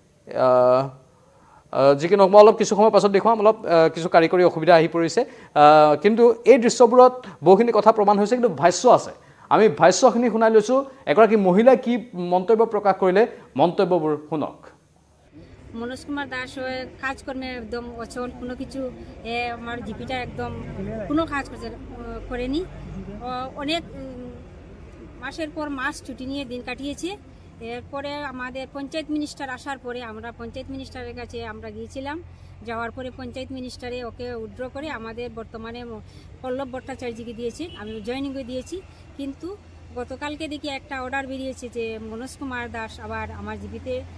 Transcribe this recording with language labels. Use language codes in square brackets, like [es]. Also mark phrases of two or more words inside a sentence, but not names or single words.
[as] যিকি নহওক মই অলপ কিছু সময় পাছত দেখুৱাম অলপ কিছু কাৰিকৰী অসুবিধা আহি পৰিছে কিন্তু এই দৃশ্যবোৰত বহুখিনি কথা প্ৰমাণ হৈছে কিন্তু ভাষ্য আছে আমি ভাষ্যখিনি শুনাই লৈছোঁ এগৰাকী মহিলাই কি মন্তব্য প্রকাশ কৰিলে মন্তব্যবোৰ শুনক [bn] মনোজ কুমার দাস কাজকর্মে একদম অচল কোনো কিছু আমার জিপিটা একদম কোনো কাজ করেনি অনেক মাসের পর মাস ছুটি নিয়ে দিন কাটিয়েছে এরপরে আমাদের পঞ্চায়েত মিনিস্টার আসার পরে আমরা পঞ্চায়েত মিনিস্টারের কাছে আমরা গিয়েছিলাম যাওয়ার পরে পঞ্চায়েত মিনিস্টারে ওকে উইথড্র করে আমাদের বর্তমানে পল্লব ভট্টাচার্যকে দিয়েছে আমি জয়েনিংয়ে দিয়েছি কিন্তু গতকালকে দেখি একটা অর্ডার বেরিয়েছে যে মনোজ কুমার দাস আবার আমার জিপিতে